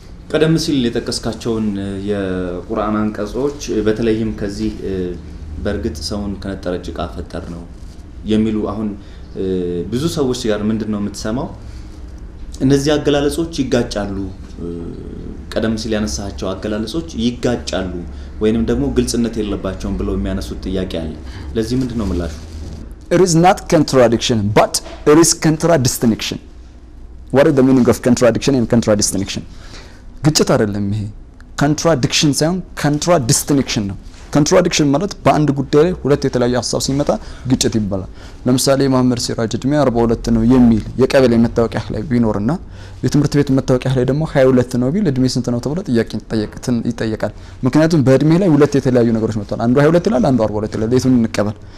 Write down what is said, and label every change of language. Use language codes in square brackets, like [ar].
[am] ቀደም ሲል የጠቀስካቸውን የቁርአን አንቀጾች በተለይም ከዚህ በእርግጥ ሰውን ከነጠረ ጭቃ ፈጠር ነው የሚሉ አሁን ብዙ ሰዎች ጋር ምንድነው የምትሰማው እነዚህ አገላለጾች ይጋጫሉ። ቀደም ሲል ያነሳቸው አገላለጾች ይጋጫሉ ወይንም ደግሞ ግልጽነት የለባቸውም ብለው የሚያነሱት ጥያቄ አለ። ለዚህ ምንድነው ምላሹ? [en] It is not contradiction but it is contradistinction. What is the meaning of contradiction and contradistinction? [am] ግጭት አይደለም ይሄ contradiction ሳይሆን contradistinction ነው። ኮንትራዲክሽን ማለት በአንድ ጉዳይ ላይ ሁለት የተለያዩ ሐሳብ ሲመጣ ግጭት ይባላል። ለምሳሌ መሐመድ ሲራጅ እድሜ 42 ነው የሚል የቀበሌ መታወቂያ ላይ ቢኖርና የትምህርት ቤት መታወቂያ ላይ ደግሞ 22 ነው ቢል እድሜ ስንት ነው ተብሎ ጥያቄ ይጠየቃል። ምክንያቱም በእድሜ ላይ ሁለት የተለያዩ ነገሮች መጥተዋል። አንዱ 22 ይላል፣ አንዱ 42 ይላል። የቱን እንቀበል?